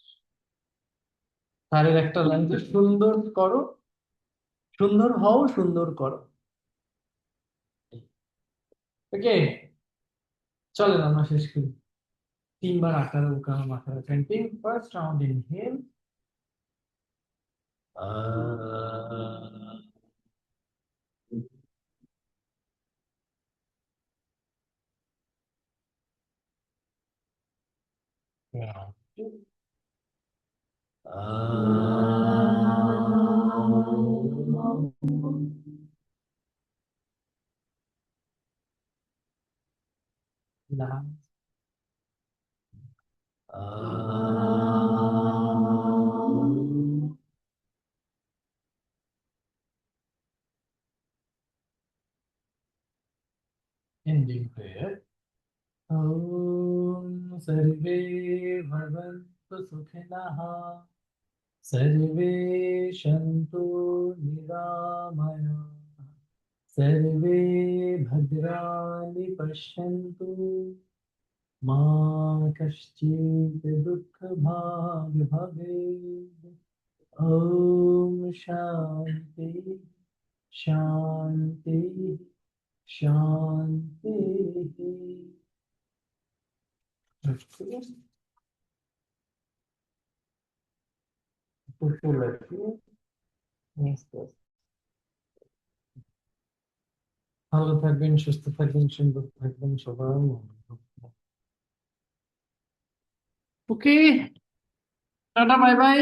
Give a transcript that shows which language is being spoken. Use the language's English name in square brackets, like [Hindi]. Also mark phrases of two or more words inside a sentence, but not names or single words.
[Bangla] তারের একটা লাইন, সুন্দর করো, সুন্দর হও, সুন্দর করো, ওকে, চলেন আমরা শেষ করি। 3 বার আকার উকার মাথা পেন্টিং। [English] first round inhale, round 2, last, ending prayer. [Sanskrit] ॐ सर्वे भवन्तु सुखिनः, सर्वे सन्तु निरामयाः, सर्वे भद्राणि पश्यन्तु, मा कश्चित् दुःखभाग् भवेत्। ॐ शान्ति शान्ति शान्तिः। [Bangla] ভালো থাকবেন, সুস্থ থাকবেন, সুন্দর থাকবেন, সবার ওকে, [English] tata bye bye.